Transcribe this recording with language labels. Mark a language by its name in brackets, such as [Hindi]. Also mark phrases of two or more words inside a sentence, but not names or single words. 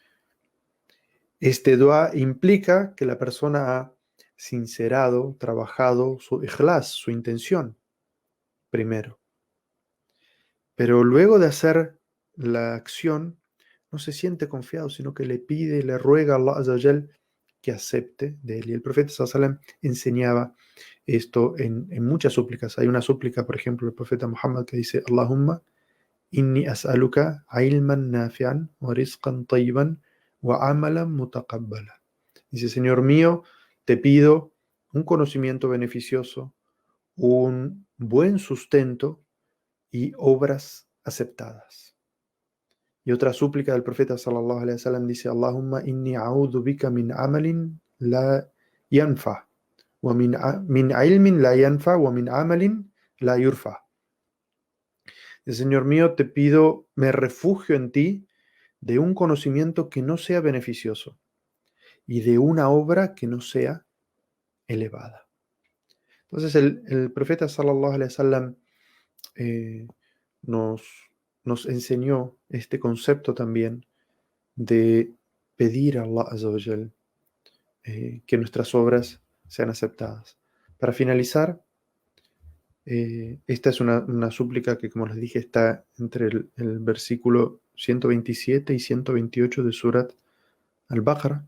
[Spanish] Este dua implica que la persona ha sincerado, trabajado su ikhlas, su intención, primero. Pero luego de hacer la acción, no se siente confiado, sino que le pide, le ruega a Allah [Arabic] عز وجل [Spanish] que acepte de él. Y el profeta [Arabic] صلى الله عليه وسلم [Spanish] enseñaba esto en muchas súplicas. Hay una súplica, por ejemplo, del profeta Muhammad que dice, [Arabic] اللهم إني أسألك علما نافعا ورزقا طيبا وعملا متقبلا. [Spanish] Dice, Señor mío, te pido un conocimiento beneficioso, un buen sustento y obras aceptadas. Y otra súplica del profeta [Arabic] صلى الله عليه وسلم [Spanish] dice, [Arabic] اللهم إني أعوذ بك من عمل لا ينفع، ومن علم لا ينفع، ومن عمل لا يرفع. [Spanish] Señor mío, te pido, me refugio en ti de un conocimiento que no sea beneficioso y de una obra que no sea elevada. Entonces el profeta [Arabic] صلى الله عليه وسلم [Spanish] nos, nos enseñó este concepto también de pedir a Allah [Arabic] عز وجل [Spanish] que nuestras obras sean aceptadas. Para finalizar, esta es una súplica que, como les dije, está entre el versículo 127 y 128 de Surat Al-Baqarah.